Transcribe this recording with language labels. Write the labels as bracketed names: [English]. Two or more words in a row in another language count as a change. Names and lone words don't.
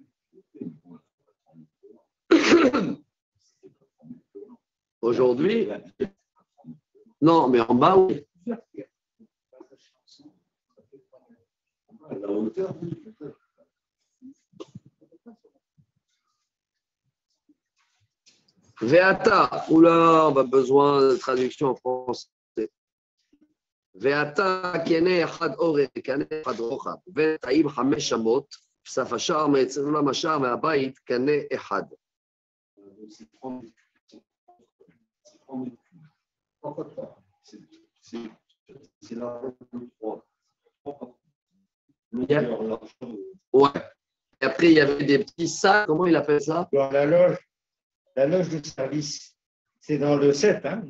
[French] Aujourd'hui, non, mais en bas, oui. Veata, oula, on a besoin de traduction en français. [Hebrew] ואתה קנה אחד אורך, קנה אחד רוחב, ותאים 5 אמות, סף השער מאצל עולם השער והבית קנה אחד. [French] Ouais. Et après, il y avait des petits sacs, comment il appelle ça? Dans la loge de service, c'est dans le 7, hein?